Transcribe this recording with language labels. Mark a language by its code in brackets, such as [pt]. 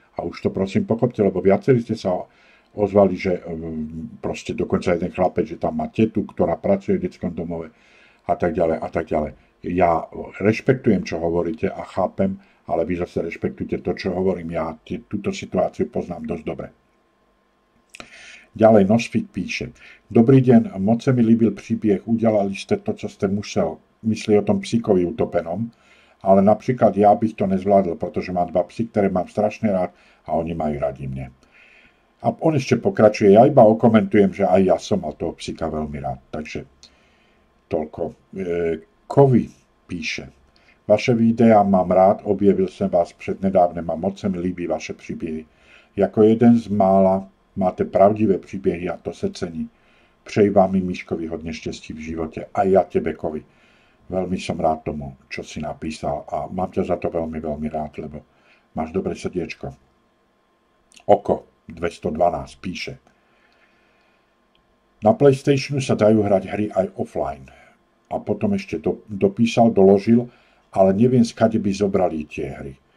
[sk] A už to prosím pochopte, lebo viacerí ste sa ozvali, že proste dokonca jeden chlapec, že tam má tetu, ktorá pracuje v detskom domove a tak ďalej a tak ďalej. Ja rešpektujem, čo hovoríte a chápem, ale vy zase rešpektujte to, čo hovorím. Ja túto situáciu poznám dosť dobre. Ďalej Nosfit píše. [cs] Dobrý deň, moc se mi líbil příběh, udělali jste to, co jste musel. [sk] Myslí o tom psíkovi utopenom, [cs] ale například já bych to nezvládl, protože mám 2 psy, které mám strašně rád a oni mají rádi mne. [sk] A on ešte pokračuje, ja iba okomentujem, že aj ja som mal toho psíka veľmi rád. Takže toľko. Kovy píše. [cs] Vaše videa mám rád, objevil jsem vás přednedávnem a moc se mi líbí vaše příběhy. Jako jeden z mála máte pravdivé příběhy a to se cení. Přeji vám i Miškovi hodně štěstí v životě a ja tebe, Kovy. [sk] Veľmi som rád tomu, čo si napísal a mám ťa za to veľmi, veľmi rád, lebo máš dobré srdiečko. Oko 212 píše. Na PlayStationu sa dajú hrať hry aj offline. A potom ešte dopísal, doložil, ale neviem, skade by zobrali tie hry.